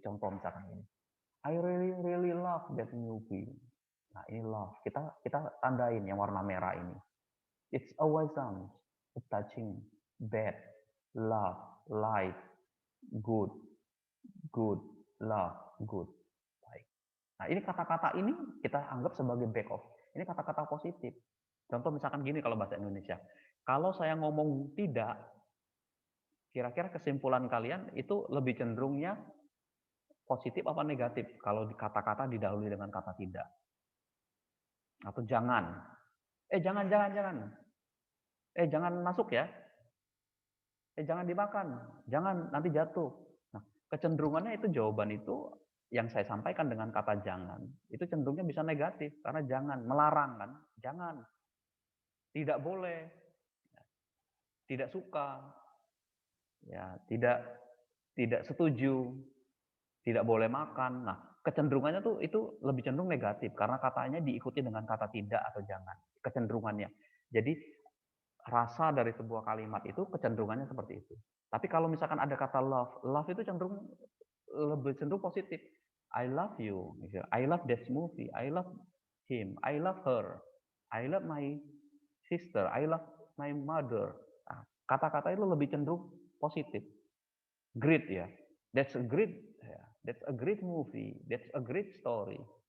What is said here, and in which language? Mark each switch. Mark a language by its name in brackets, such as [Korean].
[Indonesian] Contoh misalkan ini, [English] I really really love that movie. [Indonesian] Nah ini love, kita tandain yang warna merah ini. [English] It's always touching, bad, love, like, good, good, love, good, like. [Indonesian] Nah ini kata-kata ini kita anggap sebagai back off. Ini kata-kata positif. Contoh misalkan gini kalau bahasa Indonesia. Kalau saya ngomong tidak, kira-kira kesimpulan kalian itu lebih cenderungnya positif apa negatif kalau kata-kata didahului dengan kata tidak atau jangan. Jangan. Jangan masuk ya. Jangan dimakan. Jangan nanti jatuh. Nah, kecenderungannya itu jawaban itu yang saya sampaikan dengan kata jangan itu cenderungnya bisa negatif karena jangan melarang kan, jangan, tidak boleh, tidak suka, ya, tidak setuju, tidak boleh makan. Nah, kecenderungannya tuh itu lebih cenderung negatif karena katanya diikuti dengan kata tidak atau jangan. Kecenderungannya. Jadi rasa dari sebuah kalimat itu kecenderungannya seperti itu. Tapi kalau misalkan ada kata love, love itu cenderung lebih cenderung positif. [English] I love you, I love that movie, I love him, I love her, I love my sister, I love my mother. [Indonesian] Nah, kata-kata itu lebih cenderung positif. [English] Great ya, that's a great, that's a great movie, that's a great story.